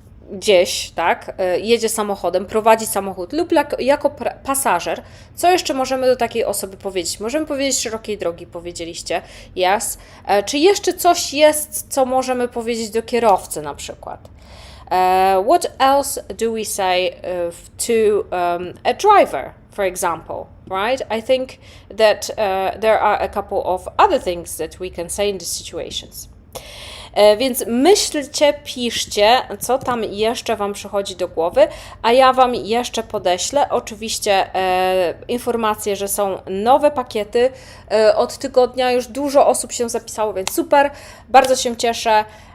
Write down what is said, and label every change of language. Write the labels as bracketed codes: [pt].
[pl] gdzieś, tak, jedzie samochodem, prowadzi samochód lub jako pasażer, co jeszcze możemy do takiej osoby powiedzieć? Możemy powiedzieć szerokiej drogi, powiedzieliście, yes. Czy jeszcze coś jest, co możemy powiedzieć do kierowcy na przykład? [en] What else do we say to a driver, for example, right? I think that there are a couple of other things that we can say in these situations. [pl] Więc myślcie, piszcie, co tam jeszcze Wam przychodzi do głowy, a ja Wam jeszcze podeślę oczywiście informację, że są nowe pakiety. Od tygodnia już dużo osób się zapisało, więc super, bardzo się cieszę.